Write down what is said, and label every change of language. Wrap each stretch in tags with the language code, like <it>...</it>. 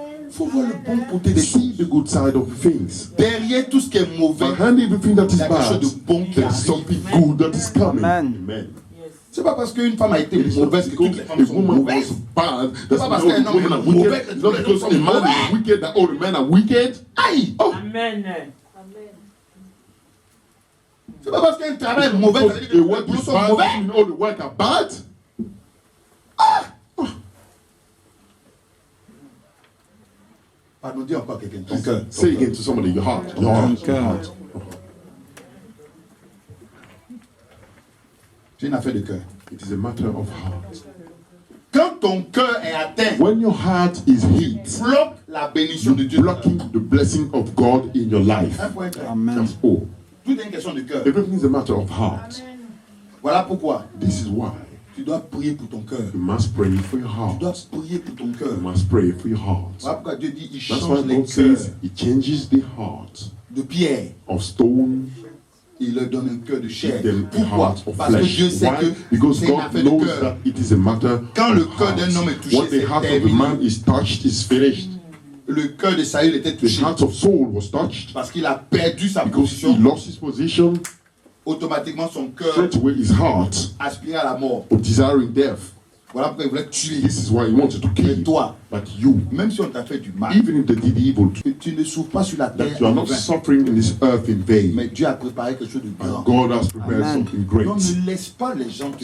<fr>Il faut voir le bon côté des</fr> <en>See</en> <fr>choses.</fr> <en>the good side of things.</en> <fr>Derrière tout ce qui est mauvais,</fr> <en>Behind everything that is</en> <fr>il y a quelque chose</fr> <en>bad,</en> <fr>de bon qui</fr> <en>there's</en> <fr>arrive.</fr> <en>something good that is coming. Amen. Amen.</en> <fr>C'est pas parce qu'une femme a été</fr> <en>It's not</en> <fr>mauvaise que toutes les</fr> <en>because</en> <fr>femmes</fr> <en>a</en> <fr>sont</fr> <en>woman</en> <fr>mauvaises.</fr> <en>was bad. That's</en> <fr>pas</fr> <en>not</en> <fr>parce</fr> <en>because</en> <fr>qu'un</fr> <en>the</en> <fr>homme</fr> <en>woman</en> <fr>est</fr> <en>are wicked.</en> <fr>mauvais,</fr> <en>It's not because a man is wicked that all the men are wicked. Aïe! Oh, Amen.</en> <fr>C'est pas parce qu'un travail est mauvais, ça veut dire que</fr> <en>because a</en> <fr>les</fr> <en>work</en> <fr>boulots</fr> <en>is</en> <fr>sont</fr> <en>bad,</en> <fr>mauvais.</fr> <en>doesn't mean all the work are bad.</en> <fr>Pardon, dis encore à quelqu'un. Ton cœur.</fr> <en>Say again to somebody, your heart. Your heart. Your Your heart. heart.</en> <fr>C'est une affaire de cœur.</fr> <en>It is a matter of heart.</en> <fr>Quand ton cœur est atteint,</fr> <en>When your heart is hit,</en> <fr>bloque la bénédiction de</fr> <en>you're</en> <fr>Dieu.</fr> <en>blocking the blessing of God in your life.</en> <fr>Un point clair. Amen.</fr> <en>That's all.</en> <fr>Tout est une question de cœur.</fr> <en>Everything is a matter of heart.</en> <fr>Voilà pourquoi</fr> <en>This is why</en> <fr>tu dois prier pour ton cœur.</fr> <en>you must pray for your</en> <fr>Tu</fr> <en>heart.</en> <fr>dois prier pour ton cœur.</fr> <en>You must pray for your heart.</en> <fr>Voilà pourquoi Dieu dit il</fr> <en>That's why</en> <fr>change les</fr> <en>God</en> <fr>cœurs</fr> <en>says He changes the heart</en> <fr>de pierre.</fr> <en>of stone,</en> <fr>Il leur donne un cœur de chair.</fr> <en>give them a</en> <fr>Pourquoi?</fr> <en>heart of</en> <fr>Parce que</fr> <en>flesh.</en> <fr>Dieu sait</fr> <en>Why?</en> <fr>que</fr> <en>Because</en> <fr>c'est une</fr> <en>God</en> <fr>affaire de</fr> <en>knows</en> <fr>cœur.</fr> <en>that it is a matter</en> <fr>Quand le</fr> <en>of</en> <fr>cœur d'un</fr> <en>heart.</en> <fr>homme est touché,</fr> <en>When the</en> <fr>c'est</fr> <en>heart of a</en> <fr>terminé.</fr> <en>man is touched, is finished.</en> <fr>Le cœur de Saül était</fr> <en>The</en> <fr>touché</fr> <en>heart of Saul was touched</en> <fr>parce qu'il a perdu sa</fr> <en>because he</en> <fr>position</fr> <en>lost his position</en> <fr>automatiquement son cœur</fr> <en>straight away his heart</en> <fr>aspirait à la mort.</fr> <en>of desiring death.</en> <fr>Voilà pourquoi il voulait te tuer.</fr> <en>This is why he wanted to kill</en> <fr>Mais</fr> <en>you.</en> <fr>toi,</fr> <en>But you,</en> <fr>même si on t'a fait du mal,</fr> <en>even if they did evil to you,</en> <fr>tu ne souffres pas sur la terre</fr> <en>that you are</en> <fr>en</fr> <en>not</en> <fr>vain.</fr> <en>suffering in this earth in vain.</en> <fr>Mais Dieu a préparé quelque chose de grand.</fr> <en>And God has prepared Amen. something great.</en> <fr>Donc ne laisse pas les gens te</fr>